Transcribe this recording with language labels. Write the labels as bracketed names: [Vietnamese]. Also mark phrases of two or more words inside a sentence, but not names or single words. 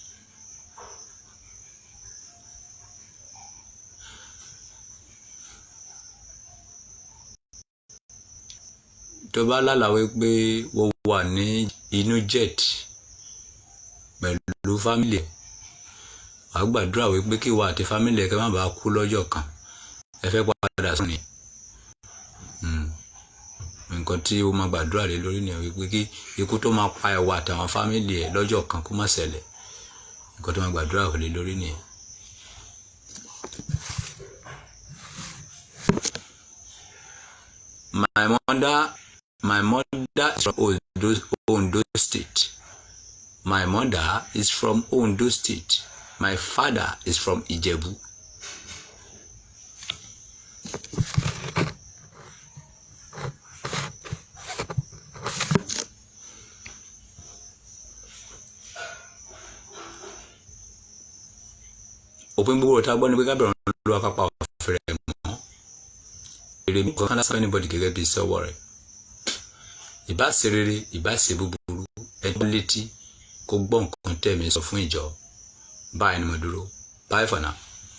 [Yoruba] tó bá lálàwé pé wọ́n wà ní inú jet pẹ̀lú fámìlì ẹ̀ wàá gbàdúrà wípé kí wà àti fámìlì ẹ̀ kẹ́ má bàa kú lọ́jọ́ kan ẹ fẹ́ padà sùn ni. Nǹkan tí ó máa gbàdúrà lé lórí nìyẹn wípé kí ikú tó máa pa ẹ̀wà àtàwọn fámìlì ẹ̀ lọ́jọ́ kan kó má ṣẹlẹ̀. Nǹkan tó máa gbàdúrà lé lórí nìyẹn. [English] My mother is from Ondo State. My mother is from Ondo State. My father is from Ijebu. [Yoruba] Òpin gbogbo ọ̀tá gbọ́ ni pé kábẹ̀rẹ̀ ló akápá ọ̀fẹ́rẹ́ mọ́. Èrè mi kan lásán anybody gẹ́gẹ́ bí iṣẹ́ ọwọ́ rẹ̀. Ìbá ṣe rere, ìbá ṣe búburú, ẹjọ́ létí kó gbọ́ nǹkan tẹ̀mí sọ fún ìjọ. Báyìí ni mo dúró. [English] Bye for now.